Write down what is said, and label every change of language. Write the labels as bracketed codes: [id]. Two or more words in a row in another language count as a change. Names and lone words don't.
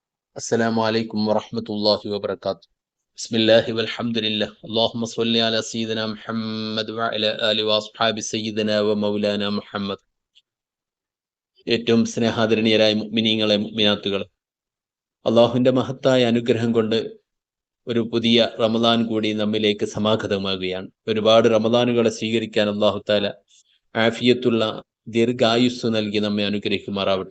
[ar] السلام عليكم ورحمة الله وبركاته. بسم الله والحمد لله. اللهم صل على سيدنا محمد وعلى آله وأصحاب سيدنا ومولانا محمد. [ml] ഏറ്റവും സ്നേഹാദരണീയരായ മുഅ്മിനീങ്ങളെ മുഅ്മിനാത്തുകളെ, അള്ളാഹുവിൻ്റെ മഹത്തായ അനുഗ്രഹം കൊണ്ട് ഒരു പുതിയ റമദാൻ കൂടി നമ്മിലേക്ക് സമാഗതമാകുകയാണ്. ഒരുപാട് റമദാനുകളെ സ്വീകരിക്കാൻ [ar] الله تعالى [ml] ആഫിയത്തുള്ള ദീർഘായുസ് നൽകി നമ്മെ അനുഗ്രഹിക്കുമാറാവട്ടെ.